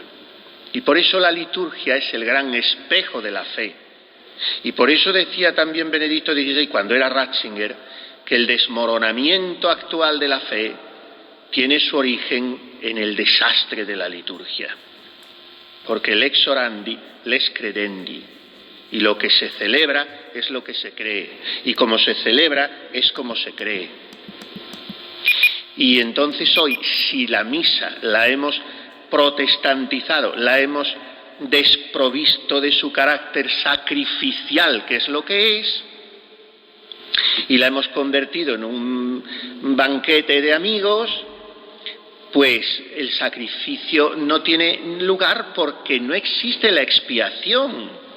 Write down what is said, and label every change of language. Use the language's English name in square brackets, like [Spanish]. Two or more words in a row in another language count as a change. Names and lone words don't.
[Spanish] Y por eso la liturgia es el gran espejo de la fe. Y por eso decía también Benedicto XVI, cuando era Ratzinger, que el desmoronamiento actual de la fe tiene su origen en el desastre de la liturgia. [Latin] Porque lex orandi, lex credendi. [Spanish] Y lo que se celebra es lo que se cree. Y como se celebra es como se cree. Y entonces hoy, si la misa la hemos protestantizado, la hemos desprovisto de su carácter sacrificial, que es lo que es, y la hemos convertido en un banquete de amigos, pues el sacrificio no tiene lugar porque no existe la expiación.